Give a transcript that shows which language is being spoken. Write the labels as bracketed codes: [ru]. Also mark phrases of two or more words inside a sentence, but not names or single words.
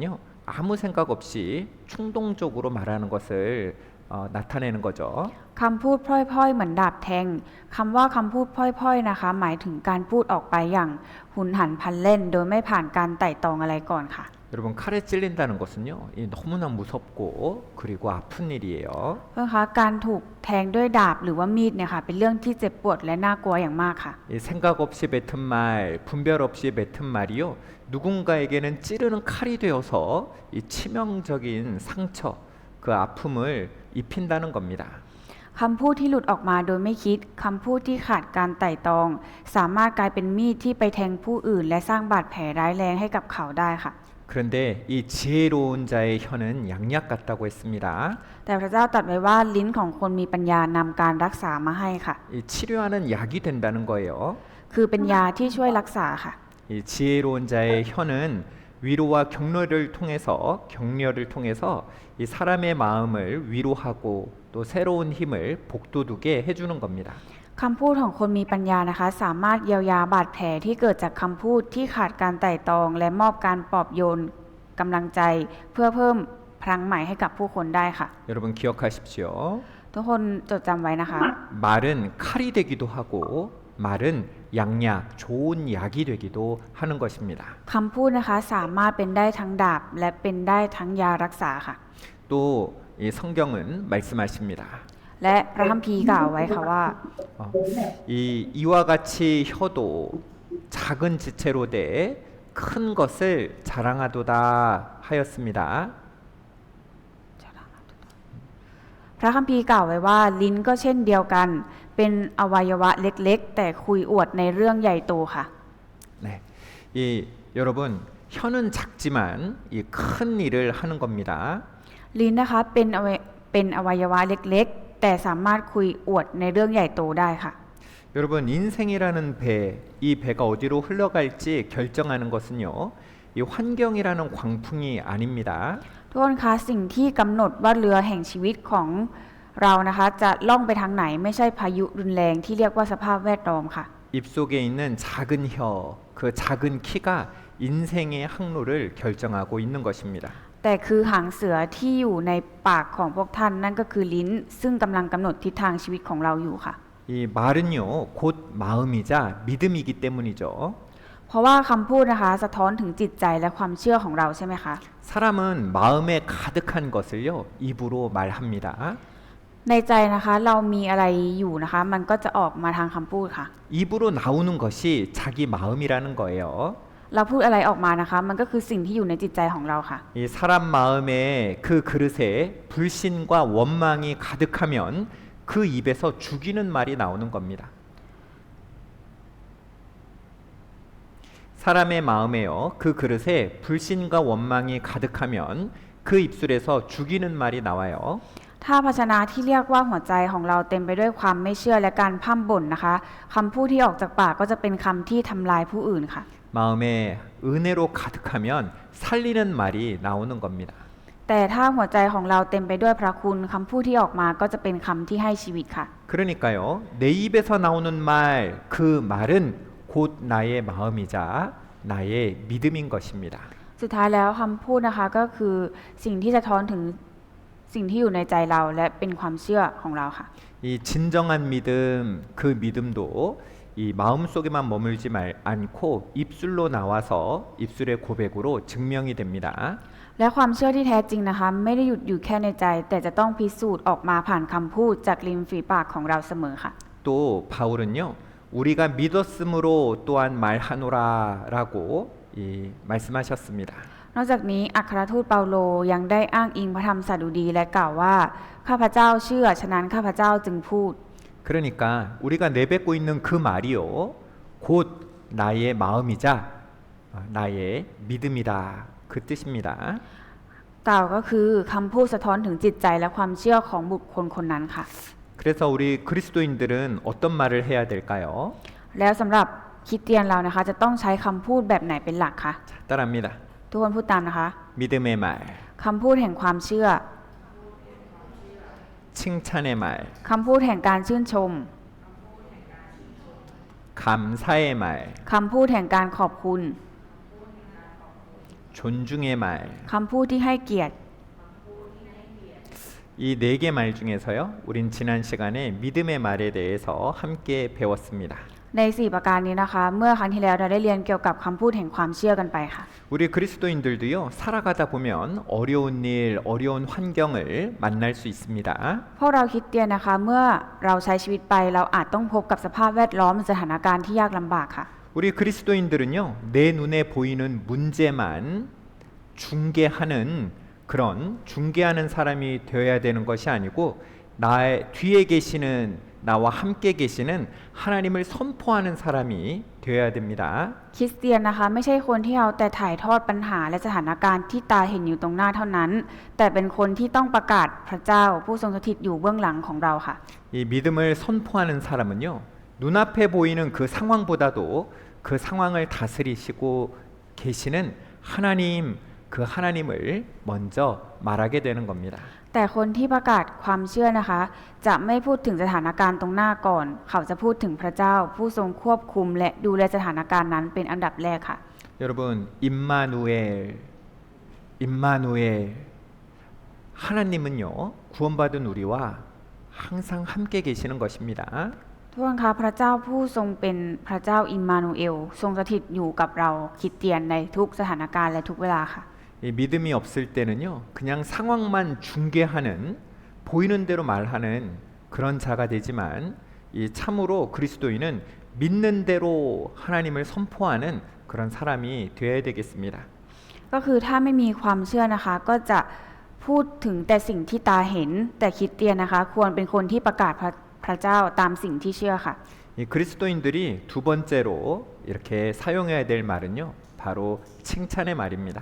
[ko] 아무 생각 없이 충동적으로 말하는 것을 나타내는 거죠. [th] คำพูดพร่อยๆเหมือนดาบแทงคำว่าคำพูดพร่อยๆนะคะหมายถึงการพูดออกไปอย่างหุนหันพลันเล่นโดยไม่ผ่านการไต่ตองอะไรก่อนค่ะ [ko] 여러분 칼에 찔린다는 것은요. 이 너무나 무섭고 그리고 아픈 일이에요. [th] เพื่อนคะการถูกแทงด้วยดาบหรือว่ามีดเนี่ยค่ะเป็นเรื่องที่เจ็บปวดและน่ากลัวอย่างมากค่ะ [ko] 이 생각 없이 뱉은 말, 분별 없이 뱉은 말이요. 누군가에게는 찌르는 칼이 되어서 이 치명적인 상처, 그 아픔을 입힌다는 겁니다. [th] คำพูดที่หลุดออกมาโดยไม่คิดคำพูดที่ขาดการไต่ตอง สามารถกลายเป็นมีดที่ไปแทงผู้อื่น และสร้างบาดแผลร้ายแรงให้กับเขาได้ค่ะ [ko] 그런데 이 지혜로운 자의 혀는 양약 같다고 했습니다. [th] แต่พระเจ้าตรัสไว้ว่าลิ้นของคนมีปัญญานำการรักษามาให้ค่ะ [ko] 이 치료하는 약이 된다는 거예요. [th] คือเป็นยาที่ช่วยรักษาค่ะ [ko] 이 지혜로운 자의 혀는 위로와 격려를 통해서 이 사람의 마음을 위로하고 또 새로운 힘을 복돋우게 해주는 겁니다. [th] คำพูดของคนมีปัญญานะคะ สามารถเยียวยาบาดแผลที่เกิดจากคำพูดที่ขาดการไต่ตอง และมอบการปลอบโยนกำลังใจ เพื่อเพิ่มพลังใหม่ให้กับผู้คนได้ค่ะ [ko] 여러분 기억하십시오. [th] ทุกคนจดจำไว้นะคะ [ko] 말은 칼이 되기도 하고 말은 양약, 좋은 약이 되기도 하는 것입니다. [th] คำพูดนะคะสามารถเป็นได้ทั้งดาบและเป็นได้ทั้งยารักษาค่ะ [ko] 또 이 성경은 말씀하십니다. [th] และพระคัมภีร์กล่าวไว้ค่ะว่า [ko] 이와 같이 혀도 작은 지체로 돼 큰 것을 자랑하도다 하였습니다. [th] พระคัมภีร์กล่าวไว้ว่าลิ้นก็เช่นเดียวกัน เป็นอวัยวะเล็กๆ แต่คุยอวดในเรื่องใหญ่โตค่ะ [ko] 네, 여러분 혀는 작지만 이 큰 일을 하는 겁니다. [th] ลิ้นนะคะเป็นอวัยวะเล็กๆ แต่สามารถคุยอวดในเรื่องใหญ่โตได้ค่ะ [ko] 여러분 인생이라는 배, 이 배가 어디로 흘러갈지 결정하는 것은요. 이 환경이라는 광풍이 아닙니다. [th] ทุกคนคะสิ่งที่กำหนดว่าเรือแห่งชีวิตของเรานะคะ จะล่องไปทางไหนไม่ใช่พายุรุนแรงที่เรียกว่าสภาพแวดล้อมค่ะ [ko] 입속에 있는 작은 혀, 그 작은 키가 인생의 항로를 결정하고 있는 것입니다. [th] แต่คือหางเสือที่อยู่ในปากของพวกท่านนั่นก็คือลิ้นซึ่งกำลังกำหนดทิศทางชีวิตของเราอยู่ค่ะ [ko] 이 말은요 곧 마음이자 믿음이기 때문이죠. [th] เพราะว่าคำพูดนะคะสะท้อนถึงจิตใจและความเชื่อของเราใช่ไหมคะ [ko] 사람은 마음에 가득한 것을요 입으로 말합니다. [th] ในใจนะคะเรามีอะไรอยู่นะคะ มันก็จะออกมาทางคำพูดค่ะ [ko] 입으로 나오는 것이 자기 마음이라는 거예요. [th] เราพูดอะไรออกมานะคะ มันก็คือสิ่งที่อยู่ในจิตใจของเราค่ะ [ko] 이 사람 마음에 그 그릇에 불신과 원망이 가득하면 그 입에서 죽이는 말이 나오는 겁니다. 사람의 마음에요. 그 그릇에 불신과 원망이 가득하면 그 입술에서 죽이는 말이 나와요. [th] ถ้าภาชนะที่เรียกว่าหัวใจของเราเต็มไปด้วยความไม่เชื่อและการพร่ำบ่นนะคะคำพูดที่ออกจากปากก็จะเป็นคำที่ทำลายผู้อื่นค่ะ [ko] 마음에 은혜로 가득하면 살리는 말이 나오는 겁니다. [th] แต่ถ้าหัวใจของเราเต็มไปด้วยพระคุณคำพูดที่ออกมาก็จะเป็นคำที่ให้ชีวิตค่ะ [ko] 그러니까요. 내 입에서 나오는 말, 그 말은 곧 나의 마음이자 나의 믿음인 것입니다. [th] สุดท้ายแล้วคำพูดนะคะก็คือสิ่งที่สะท้อนถึงสิ่งที่อยู่ในใจเราและเป็นความเชื่อของเราค่ะ [ko] 이 진정한 믿음, 그 믿음도 이 마음속에만 머물지 않고 입술로 나와서 입술의 고백으로 증명이 됩니다. [th] และความเชื่อที่แท้จริงนะคะไม่ได้หยุดอยู่แค่ในใจ แต่จะต้องพิสูจน์ออกมาผ่านคำพูดจากริมฝีปากของเราเสมอค่ะ [ko] 또 바울은요. 우리가 믿었으므로 또한 말하노라라고 말씀하셨습니다. [th] นอกจากนี้อัครทูตเปาโลยังได้อ้างอิงพระธรรมสดุดีและกล่าวว่าข้าพเจ้าเชื่อฉะนั้นข้าพเจ้าจึงพูด [ko] 그러니까 우리가 내뱉고 있는 그 말이요. 곧 나의 마음이자 나의 믿음이다. 그 뜻입니다. [th] กล่าวก็คือคำพูดสะท้อนถึงจิตใจและความเชื่อของบุคคลคนนั้นค่ะ [ko] 그래서 우리 그리스도인들은 어떤 말을 해야 될까요? [th] แล้วสำหรับคริสเตียนเรานะคะจะต้องใช้คำพูดแบบไหนเป็นหลักคะ [ko] 자, 따라합니다. [th] ทุกคนพูดตามนะคะ [ko] 믿음의 말, [th] คำพูดแห่งความเชื่อ [ko] 칭찬의 말, [th] คำพูดแห่งการชื่นชม [ko] 감사의 말, [th] คำพูดแห่งการขอบคุณ [ko] 존중의 말. [th] คำพูดที่ให้เกียรติ [ko] 이 네 개 말 중에서요. 우린 지난 시간에 믿음의 말에 대해서 함께 배웠습니다. [th] ใน4ประการนี้นะคะ เมื่อครั้งที่แล้วเราได้เรียนเกี่ยวกับคำพูดแห่งความเชื่อกันไปค่ะ [ko] 우리 그리스도인들도요. 살아가다 보면 어려운 일, 어려운 환경을 만날 수 있습니다. [th] พวกเราคริสเตียนนะคะ เมื่อเราใช้ชีวิตไปเราอาจต้องพบกับสภาพแวดล้อมสถานการณ์ที่ยากลำบากค่ะ [ko] 우리 그리스도인들은요. 내 눈에 보이는 문제만 중개하는 그런 중개하는 사람이 되어야 되는 것이 아니고 나의 뒤에 계시는 나와 함께 계시는 하나님을 선포하는 사람이 되어야 됩니다. [th] คริสเตียนนะคะไม่ใช่คนที่เอาแต่ถ่ายทอดปัญหาและสถานการณ์ที่ตาเห็นอยู่ตรงหน้าเท่านั้น แต่เป็นคนที่ต้องประกาศพระเจ้าผู้ทรงสถิตอยู่เบื้องหลังของเราค่ะ [ko] 이 믿음을 선포하는 사람은요. 눈앞에 보이는 그 상황보다도 그 상황을 다스리시고 계시는 하나님, 그 하나님을 먼저 말하게 되는 겁니다. [th] แต่คนที่ประกาศความเชื่อนะคะ จะไม่พูดถึงสถานการณ์ตรงหน้าก่อน เขาจะพูดถึงพระเจ้าผู้ทรงควบคุมและดูแลสถานการณ์นั้นเป็นอันดับแรกค่ะ [ko] 여러분, 임마누엘, 임마누엘. 하나님은요. 구원받은 우리와 항상 함께 계시는 것입니다. [th] ทุกคนคะพระเจ้าผู้ทรงเป็นพระเจ้าอิมมานูเอลทรงสถิตอยู่กับเราคริสเตียนในทุกสถานการณ์และทุกเวลาค่ะ [ko] 이 믿음이 없을 때는요. 그냥 상황만 중개하는 보이는 대로 말하는 그런 자가 되지만 이 참으로 그리스도인은 믿는 대로 하나님을 선포하는 그런 사람이 되어야 되겠습니다. [th] ก็คือถ้าไม่มีความเชื่อนะคะก็จะพูดถึงแต่สิ่งที่ตาเห็นแต่คริสเตียนนะคะควรเป็นคนที่ประกาศพระเจ้าตามสิ่งที่เชื่อค่ะ [ko] 이 그리스도인들이 두 번째로 이렇게 사용해야 될 말은요. 바로 칭찬의 말입니다.